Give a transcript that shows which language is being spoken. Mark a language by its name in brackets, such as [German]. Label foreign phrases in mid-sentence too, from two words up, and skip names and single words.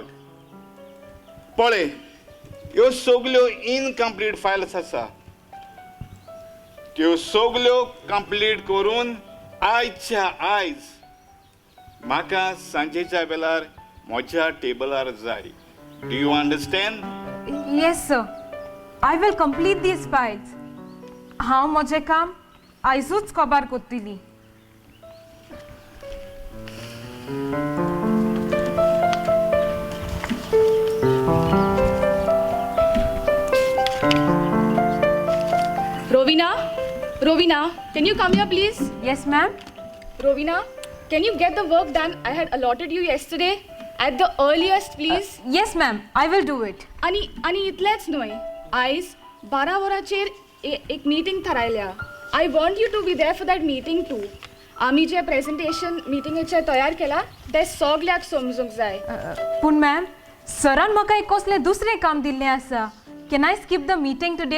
[Konkani] पळय ह्यो सगल्यो [English] incomplete files [Konkani] आसा, त्यो सगल्यो कंप्लीट करून आयच्या आयज म्हाका सांजेच्या वेळार म्हज्या टेबलार जाय. [English] do you understand? yes sir, I will complete these files. [Konkani] हांव म्हजें काम आयजूच कबार करतली. [English] Rovina, can you come here please? Yes, ma'am. Rovina, can you get the work done I had allotted you yesterday at the earliest please? Yes, ma'am. I will do it. [Konkani] आणि इतलेंच न्हय, आयज 12 वरांचेर एक मीटिंग थारायल्या. [English] I want you to be there for that meeting too. [Konkani] आमी जे प्रेझेंटेशन मिटिंगेचें तयार केलां तें सगल्याक समजूंक जाय. पूण मॅम, सरान म्हाका एक कसलें दुसरें काम दिल्लें आसा. [English] Can I skip the meeting today?